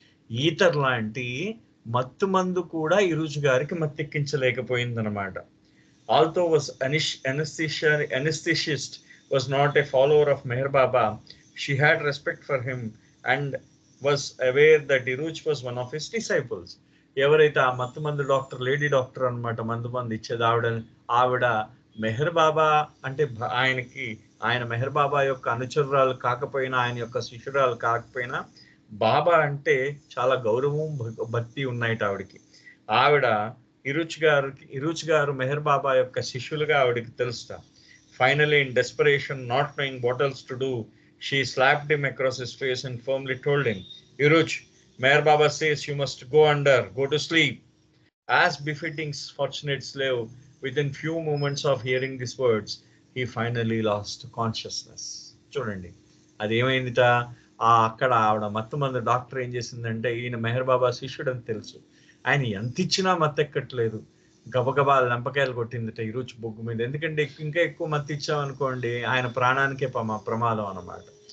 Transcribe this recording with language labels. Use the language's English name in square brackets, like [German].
[Telugu] Either లాంటి మత్తుమందు కూడా ఇరుచి గారికి మత్తు ఎక్కించలేకపోయింది అనమాట. [English] Although was anesthesiologist was not a follower of Meher Baba. She had respect for him and was aware that Iruch was one of his disciples. [Telugu] ఎవరైతే ఆ మత్తుమందు doctor, lady doctor అనమాట, మందు ఇచ్చేది ఆవిడ మెహర్ బాబా అంటే ఆయన మెహర్ బాబా యొక్క అనుచరురాలు కాకపోయినా, ఆయన యొక్క శిష్యురాలు కాకపోయినా, బాబా అంటే చాలా గౌరవం భక్తి ఉన్నాయిట ఆవిడకి. ఆవిడ ఇరుచి గారు మెహర్ బాబా యొక్క శిష్యులుగా ఆవిడకి తెలుస్తా. [English] Finally in desperation, not knowing what else to do, she slapped him across his face and firmly told him, Iruch, Meher Baba says you must go to sleep. As befitting fortunate slave, within few moments of hearing these words, he finally lost consciousness. [Telugu] చూడండి అది ఏమైందిట, అక్కడ ఆవిడ మత్తుమందు doctor ఏం చేసిందంటే, ఈయన మెహర్ బాబా శిష్యుడు అని తెలుసు, ఆయన ఎంత ఇచ్చినా మత్తు ఎక్కట్లేదు, గబగబా లంపకాయలు కొట్టిందిట ఇరుచి బొగ్గు మీద. ఎందుకంటే ఇంకా ఎక్కువ మత్తు ఇచ్చామనుకోండి ఆయన ప్రాణానికే ప్రమాదం అన్నమాట.